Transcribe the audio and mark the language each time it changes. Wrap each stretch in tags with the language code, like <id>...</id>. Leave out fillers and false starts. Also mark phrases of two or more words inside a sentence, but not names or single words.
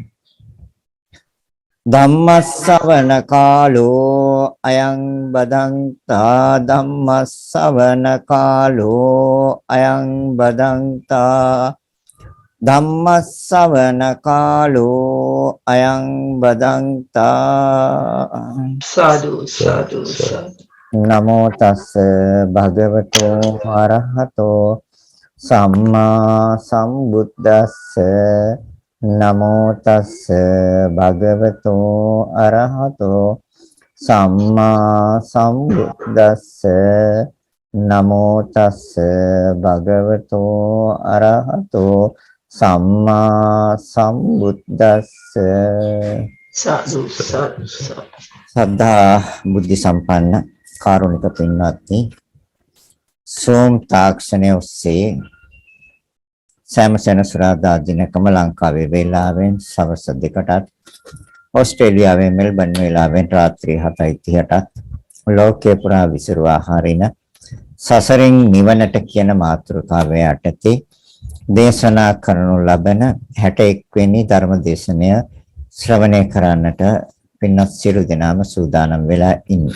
<pi>ධම්මස්සවන කාලෝ අයං බදන්තා ධම්මස්සවන කාලෝ අයං බදන්තා ධම්මස්සවන කාලෝ අයං බදන්තා සාදු සාදු සාදු නමෝ තස්ස භගවතෝ අරහතෝ සම්මා සම්බුද්දස්ස නමෝ තස්ස භගවතෝ අරහතෝ සම්මා සම්බුද්දස්ස නමෝ තස්ස භගවතෝ අරහතෝ සම්මා සම්බුද්දස්ස සාදු සාදු</pi> <si>සද්ධා බුද්ධ සම්පන්න කාරුණික පින්වත්නි සෝම් තාක්ෂණයේ ඔස්සේ සෑම සෙනසුරාදා දිනකම ලංකාවේ වේලාවෙන් සවස් 2ටත් ඕස්ට්‍රේලියාවේ මෙල්බන් වේලාවෙන් රාත්‍රී 7:30ටත් ලෝකේ පුරා විසිරුවා හරින සසරින් නිවනට කියන මාතෘකාව යටතේ දේශනා කරනු ලබන 61 වෙනි ධර්ම දේශනය ශ්‍රවණය කරන්නට පින්වත් සියලු දෙනාම සූදානම් වෙලා ඉන්නේ.</si>